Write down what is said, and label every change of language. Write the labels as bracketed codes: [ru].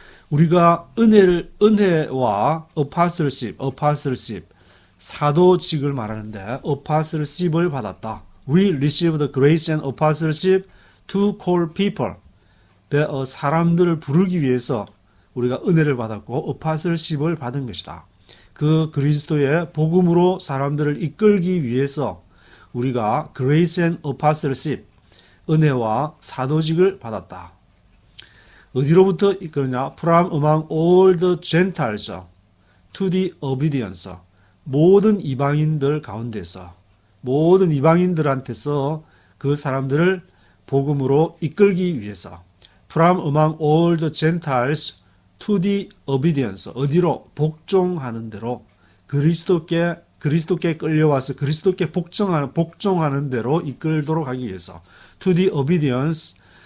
[ko] 우리가 은혜와 apostleship, 사도직을 말하는데 apostleship을 받았다. [en] We received grace and apostleship to call people. [ko] 사람들을 부르기 위해서 우리가 은혜를 받았고 apostleship을 받은 것이다. 그 그리스도의 복음으로 사람들을 이끌기 위해서 우리가 [en] grace and apostleship, [ko] 은혜와 사도직을 받았다. 어디로부터 이끌느냐? [en] From among all the Gentiles to the obedience. [ko] 모든 이방인들 가운데서, 모든 이방인들한테서 그 사람들을 복음으로 이끌기 위해서 [en] From among all the Gentiles to the obedience. [ko] 어디로? 복종하는 대로 그리스도께 끌려와서 그리스도께 복종하는 대로 이끌도록 하기 위해서 [en] to the obedience.